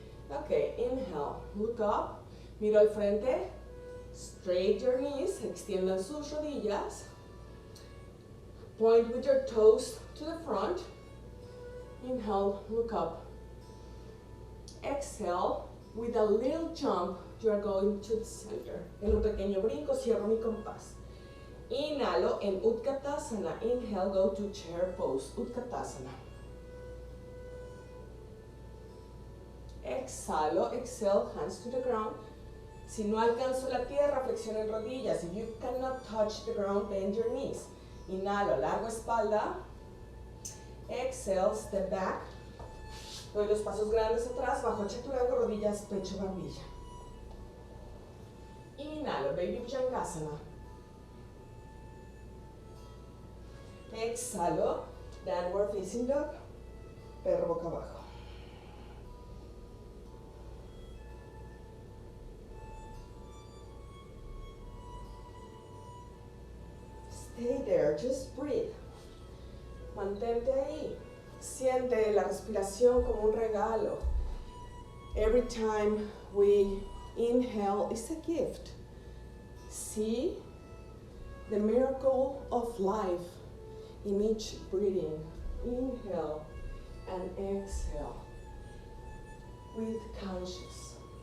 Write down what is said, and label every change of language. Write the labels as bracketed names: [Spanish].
[English] Okay, inhale, look up, [Spanish] miro al frente, [English] straight your knees, [Spanish] extiendan sus rodillas, [English] point with your toes to the front, inhale, look up, exhale. With a little jump, you are going to the center. [Spanish] En un pequeño brinco, cierro mi compás. Inhalo en Utkatasana. [English] Inhale, go to chair pose. Utkatasana. [Spanish] Exhalo, [English] exhale, hands to the ground. [Spanish] Si no alcanzo la tierra, flexionen rodillas. [English] If you cannot touch the ground, bend your knees. [Spanish] Inhalo, largo espalda. [English] Exhale, step back. [Spanish] Doy los pasos grandes atrás, bajo chaturanga, rodillas, pecho, barbilla. Inhalo, baby bhujangasana. Exhalo, [English] downward facing dog, [Spanish] perro boca abajo. [English] Stay there, just breathe. [Spanish] Mantente ahí. Siente la respiración como un regalo. [English] Every time we inhale is a gift. See the miracle of life in each breathing. Inhale and exhale with conscious.